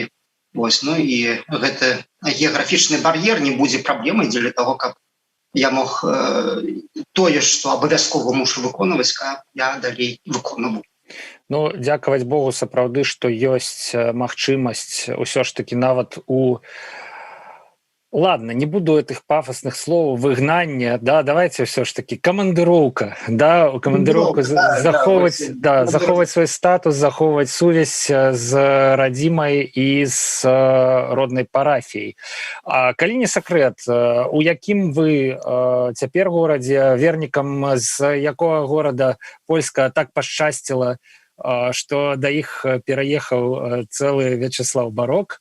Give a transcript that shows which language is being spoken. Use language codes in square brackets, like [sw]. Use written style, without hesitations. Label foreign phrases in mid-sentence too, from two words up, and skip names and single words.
[be] І гэты геаграфічны бар'ер не будзе праблемай дзеля таго, каб я мог тое, што абавязкова мушу выконваць, каб я далей выконваў. Дзякаваць Богу, сапраўды, што ёсць магчымасць ўсё ж такі нават у... [ru] Ладно, не буду этих пафосных слов, [be] выгнання, [ru] давайте все ж таки [be] камандыроўка, камандыроўку захоўваць свой статус, захоўваць сувязь з радзімай і з роднай парафіяй. Калі не сакрэт, у якім вы цяпер горадзе, вернікам з якога горада польска так пашчасціла, што да іх пераехаў цэлы Вячеслав Барок.